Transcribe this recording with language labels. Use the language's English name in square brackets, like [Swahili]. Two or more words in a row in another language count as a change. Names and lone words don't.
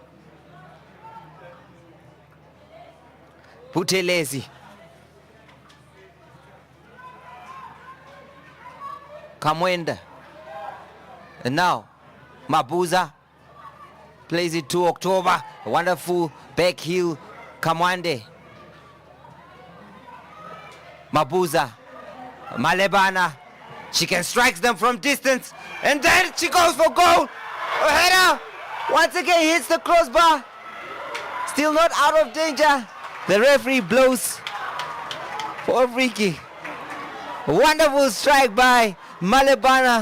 [English] Buthelezi. Kamwenda. And now, Mabuza. Plays it to October. A wonderful back heel. Kamwande. Mabuza. Malebana. She can strike them from distance. And then she goes for goal. A header. Once again hits the crossbar. Still not out of danger. The referee blows for a free kick. A wonderful strike by Malebana.